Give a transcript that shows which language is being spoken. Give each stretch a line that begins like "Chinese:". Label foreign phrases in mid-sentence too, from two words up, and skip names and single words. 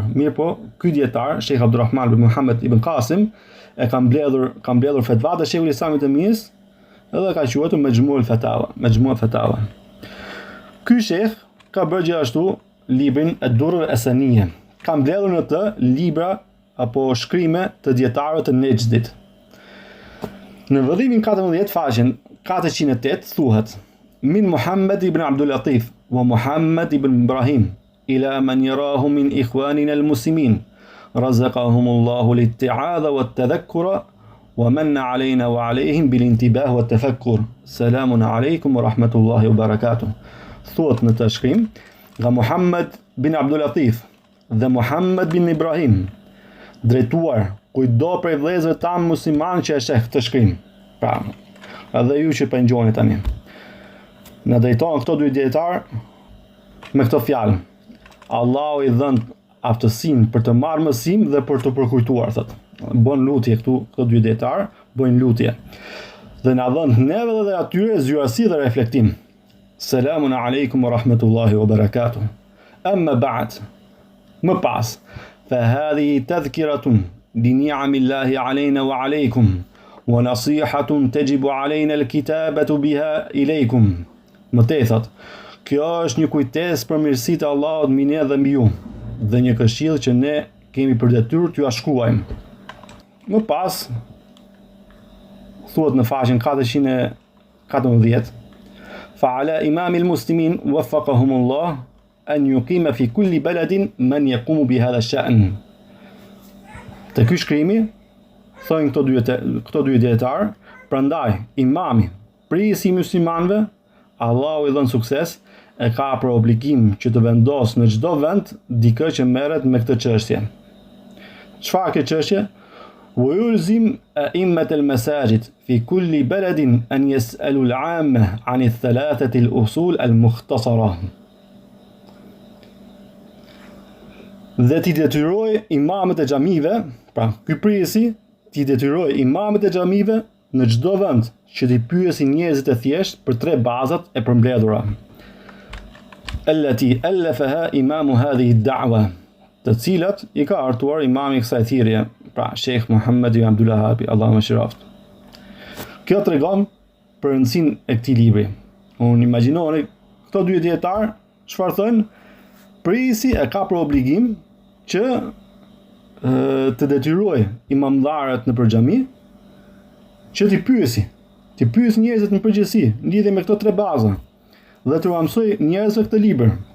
Albanian: Mirë po, ky dietar, Sheikh Abdulrahman bin Muhammad ibn Qasim, e ka mbledhur fetvat e Sheikhul Islam Ibn Taymijës edhe ka quajtur Majmua Fatawa. Ky sheikh ka bërë gjithashtu librin Ad-Durr as-Saniyya. Ka mbledhur në të libra apo shkrime të dietarëve të Nejdit. Në vëllimin 14 faqen 408 thuhet:
Arabic: من محمد بن عبد اللطيف ومحمد بن إبراهيم إلى من يراه من إخواننا المسلمين رزقهم الله الاتعاظ والتذكر ومن علينا وعليهم بالانتباه والتفكر. سلام عليكم ورحمة الله وبركاته.
Albanian: Thuhet në të shkrim nga Muhammad bin Abdul Latif dhe Muhammad bin Ibrahim, drejtuar kujdo prej vëllezërve tan musliman që e sheh këtë shkrim. Pra, edhe ju që po ngjoni tani. Në drejton këto 2 dietar me këtë fjalë: Allahu I dhën aftësinë për të marrë mësim dhe për të përkujtuar, thotë. Bën lutje këto 2 dietar, bëjnë lutje. Dhe na dhën neve dhe atyre zyrasi dhe reflektim.
Arabic: سلام عليكم ورحمة الله وبركاته. أما بعد.
Albanian: Më pas,
Arabic: فهذه تذكرة بنعم الله علينا وعليكم ونصيحة تجب علينا الكتابة بها إليكم.
Albanian: Më tej thot, kjo është një kujtesë për mirësitë e Allahut mbi ne dhe mbi ju, dhe një këshill që ne kemi për detyrë t'ju shkruajmë. Më pas, thuhet në faqen 414,
Arabic: فعلى إمام المسلمين وفقهم الله أن يقيم في كل بلد من يقوم بهذا الشأن.
Albanian: Te ky shkrimi thonë këto dy dietar, prandaj imami, prisi i muslimanëve, Allahu i dhën sukses, e ka për obligim që të vendos në çdo vend dikë që merret me këtë çështje. Çfarë kjo çështje?
Arabic: ويلزم أئمة المساجد في كل بلد أن يسألوا العامة عن الثلاثة الأصول المختصرة.
Albanian: Dhe t'i detyroj imamët e xhamive, pra ky prisi t'i detyroj imamët e xhamive në çdo vend që t'i pyesin njerëzit e thjesht për 3 bazat e përmbledhura.
Arabic: التي ألفها إمام هذه الدعوة,
Albanian: të cilat i ka hartuar imami i kësaj thirrje, pra Sheikh Muhammad ibn Abdul Wahhab, Allahu më shiroft. Kjo tregon për rëndësinë e këtij libri. Unë imagjinoni këto dy dietar çfarë thonë, prisi e ka për obligim që të detyroj imamdharët në xhami që t'i pyes njerëzit në përgjithësi lidhje me këto 3 baza dhe t'u mësoj njerëzve këtë libër.